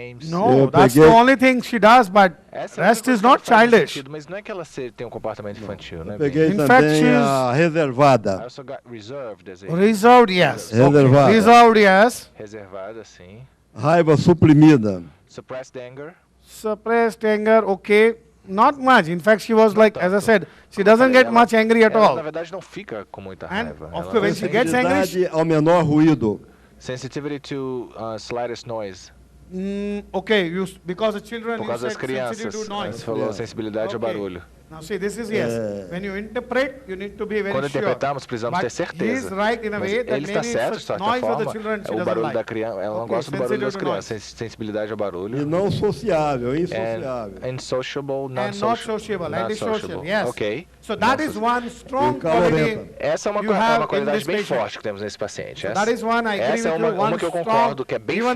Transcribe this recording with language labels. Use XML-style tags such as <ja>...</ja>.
<en>No, that's the only thing she does, but rest is not childish.</en> <pt>Mas não é que ela tem um comportamento infantil, né? Peguei também a reservada.</pt> <en>Reserved, yes.</en> <pt>Reservada.</pt> <en>Reserved, yes.</en> <pt>Reservada, sim. Raiva suprimida.</pt> <en>Suppressed anger. Suppressed anger, okay. Not much. In fact, she was like, as I said, she doesn't get much angry at all.</en> <pt>Na verdade, não fica com muita raiva.</pt> <en>And when she gets angry,</en> <pt>ao menor ruído.</pt> <en>Sensitivity to slightest noise. Okay, because the children.</en> <pt>Por causa das crianças, você falou sensibilidade ao barulho.</pt> <en>Now see, this is yes. When you interpret, you need to be very</en> <pt>Quando interpretamos, precisamos ter certeza. Mas ele está certo, de certa forma, o barulho da criança, ela não gosta do barulho das crianças, sensibilidade ao barulho. E não sociável, insociável.</pt> <en>Insociable, not sociable. Yes. Ok. So that is one strong quality.</en> <pt>Essa é uma qualidade bem forte que temos nesse paciente. Essa é uma que eu concordo que é bem forte.</pt>